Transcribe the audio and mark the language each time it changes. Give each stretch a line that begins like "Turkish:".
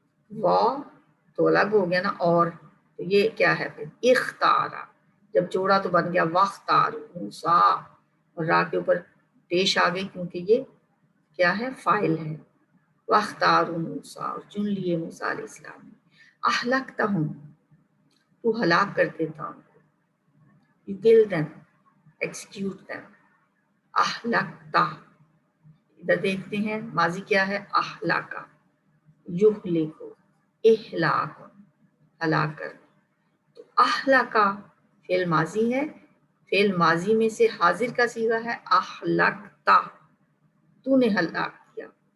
Urdu: واو تو الگ ہو گیا نا اور تو یہ کیا ہے پھر اختارا جب جوڑا تو بن گیا واختارو موسیٰ اور را کے اوپر پیش آ گئی کیونکہ یہ کیا ہے فاعل ہے. واختاروا موسیٰ اور چن لیے موسیٰ علیہ السلام نے. اہلکتہم تو ہلاک کر دیتا ان کو.
English: You kill them, execute them.
Urdu: اہلکتا ادھر دیکھتے ہیں ماضی کیا ہے اہلکا. یہلکو اہلاک ہلاک کر. تو اہلکا فعل ماضی ہے. فعل ماضی میں سے حاضر کا صیغہ ہے اہلکتا تو نے ہلاک کیا.